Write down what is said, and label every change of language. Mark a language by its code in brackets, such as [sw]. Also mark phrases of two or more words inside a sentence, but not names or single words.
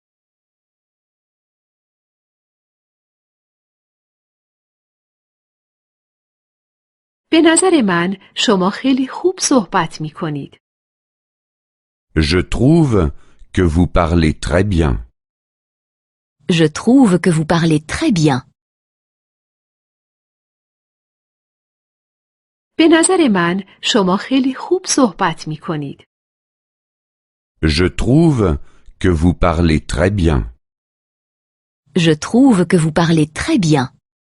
[fa] به نظر من شما خیلی خوب صحبت می کنید. [fr] Je trouve que vous parlez très bien. Je trouve que vous parlez très bien. [fa] به نظر من شما خیلی خوب صحبت می کنید. [fr] Je trouve que vous parlez très bien. Je trouve que vous parlez très bien.